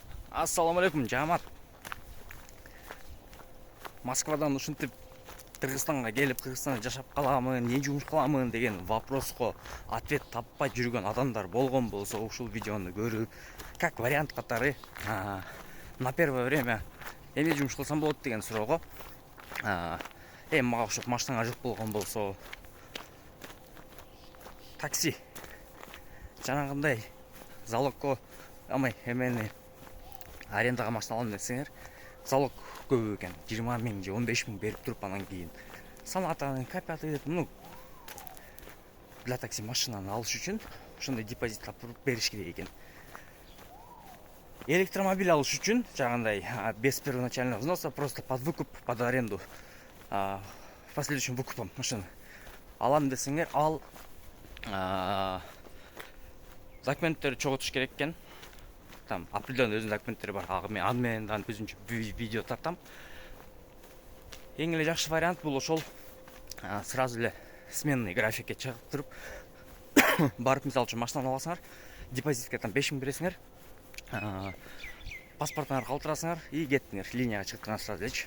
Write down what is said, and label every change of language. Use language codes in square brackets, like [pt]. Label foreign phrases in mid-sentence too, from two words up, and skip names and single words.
[ky] Ассаламу алейкум, жамаат. Москвадан ушинтип Кыргызстанга келип, Кыргызстанда жашап каламын, эмне жумуш кыламын деген [ru] вопроско ответ [ky] таппай жүргөн адамдар болгон болсо, ушул видеону көрүп, [ru] как вариант [ky] катары [ru] на первое время [ky] эмне жумуш кылсам болот деген суроого, мага окшоп машинаңа жок болгон болсо, такси жанагындай залогко эмени арендага машина алам десеңер, залог көп экен, 20 миң же 15 миң берип туруп, анан кийин санатаны копияты [ru] для такси [ky] машинаны алыш үчүн ошондой депозит тапып бериш керек экен. Электромобиль алыш үчүн жагандай [ru] без первоначального взноса, просто под выкуп, под аренду, последующим выкупом машины [ky] алам десеңер, ал документтерди чогултуш керек экен. [ru] Там определенный [ky] өзүнүн документтери бар. Аны менен өзүнчө видео тартам. Эң эле жакшы вариант бул ошол сразу эле [ru] сменный графикке [ky] чыгып туруп барып, мисалы үчүн машинаны аласыңар, депозитке там 5 миң бересиңер, паспортуңарды калтырасыңар и кеттиңер, линияга чыктыңар сразу элечи.